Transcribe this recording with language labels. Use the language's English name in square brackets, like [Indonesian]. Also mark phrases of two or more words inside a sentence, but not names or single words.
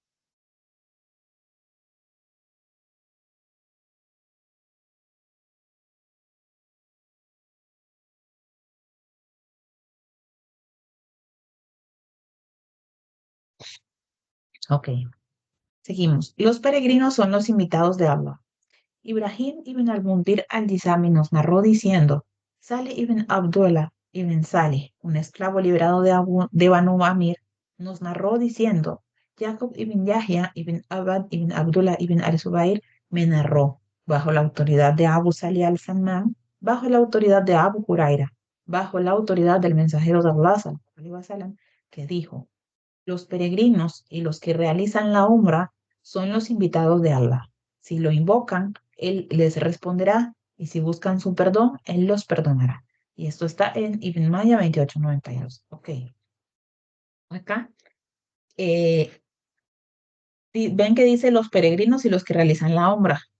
[Spanish] Ok, seguimos. Los peregrinos son los invitados de Allah. Ibrahim ibn al-Mundir al-Dizami nos narró diciendo, Saleh ibn Abdullah ibn Saleh, un esclavo liberado de Banu Amir, nos narró diciendo, Jacob ibn Yahya ibn Abad ibn Abdullah ibn al-Zubair me narró, bajo la autoridad de Abu Salih al-Samman, bajo la autoridad de Abu Huraira, bajo la autoridad del mensajero de Allah, [Arabic] صلى الله عليه وسلم, [Spanish] que dijo, los peregrinos y los que realizan la Umra son los invitados de Allah. Si lo invocan, Él les responderá y si buscan su perdón, Él los perdonará. Y esto está en Ibn Maya 28:92. Ok, acá eh, ven que dice los peregrinos y los que realizan la Umra.